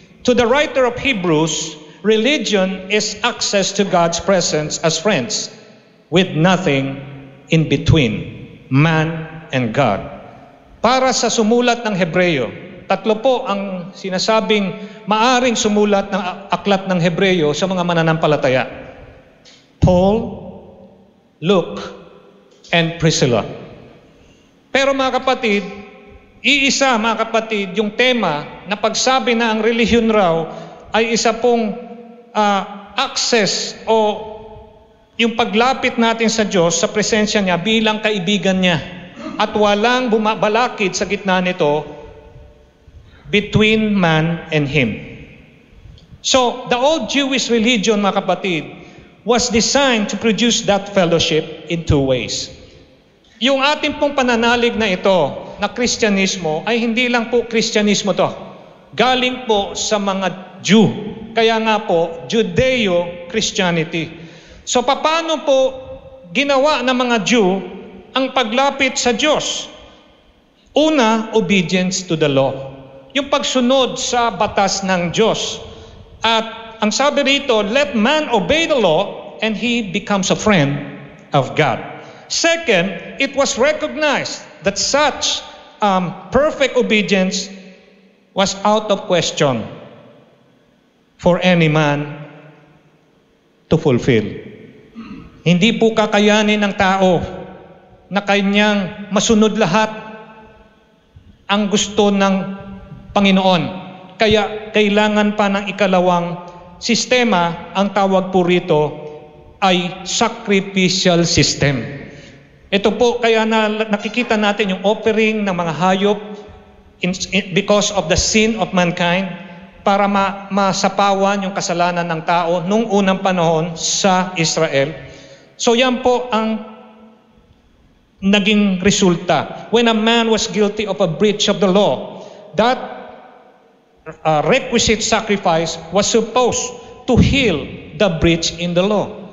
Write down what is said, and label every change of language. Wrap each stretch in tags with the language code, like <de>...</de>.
<en>To the writer of Hebrews, religion is access to God's presence as friends with nothing in between man and God.</en> <tl>Para sa sumulat ng Hebreo, tatlo po ang sinasabing maaring sumulat ng aklat ng Hebreo sa mga mananampalataya.</tl> <en>Paul, Luke, and Priscilla.</en> <tl>Pero mga kapatid, iisa mga kapatid yung tema na pagsabi na ang relihiyon raw ay isa pong access o yung paglapit natin sa Diyos sa presensya niya bilang kaibigan niya at walang bumabalakid sa gitna nito</tl> <en>between man and Him. So, the old Jewish religion,</en> <tl>mga kapatid,</tl> <en>was designed to produce that fellowship in two ways.</en> <tl>Yung ating pong pananalig na ito, na Kristyanismo, ay hindi lang po Kristyanismo to. Galing po sa mga Jew. Kaya nga po, Judeo-Christianity. So, paano po ginawa ng mga Jew ang paglapit sa Diyos?</tl> <en>Una, obedience to the law.</en> <tl>Yung pagsunod sa batas ng Diyos. At ang sabi rito,</tl> <en>let man obey the law and he becomes a friend of God. Second, it was recognized that such perfect obedience was out of question for any man to fulfill.</en> <tl>Hindi po kakayanin ng tao na kanyang masunod lahat ang gusto ng Panginoon. Kaya kailangan pa ng ikalawang sistema, ang tawag po rito ay sacrificial system. Ito po kaya nakikita natin yung offering ng mga hayop</tl> <en>because of the sin of mankind</en> <tl>para masapawan yung kasalanan ng tao nung unang panahon sa Israel. So yan po ang naging resulta.</tl> <en>When a man was guilty of a breach of the law, that requisite sacrifice was supposed to heal the breach in the law.</en>